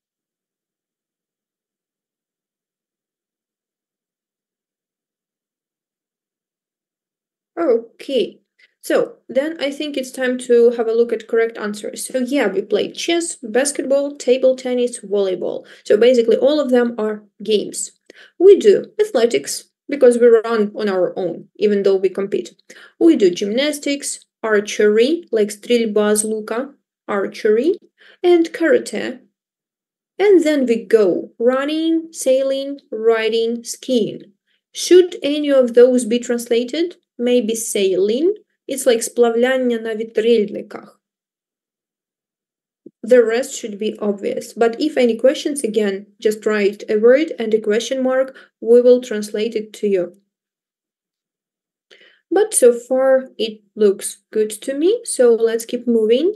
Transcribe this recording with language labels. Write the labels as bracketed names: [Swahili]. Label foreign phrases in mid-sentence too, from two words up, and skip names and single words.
[English] Okay, so then I think it's time to have a look at correct answers. So yeah, we played chess, basketball, table tennis, volleyball. So basically all of them are games. We do athletics because we run on our own, even though we compete. We do gymnastics, archery, like [Ukrainian] стрільба з лука, [English] archery, and karate. And then we go running, sailing, riding, skiing. Should any of those be translated? Maybe sailing. It's like [Ukrainian] сплавляння на вітрильниках. [English] The rest should be obvious. But if any questions, again, just write a word and a question mark. We will translate it to you. But so far, it looks good to me. So let's keep moving.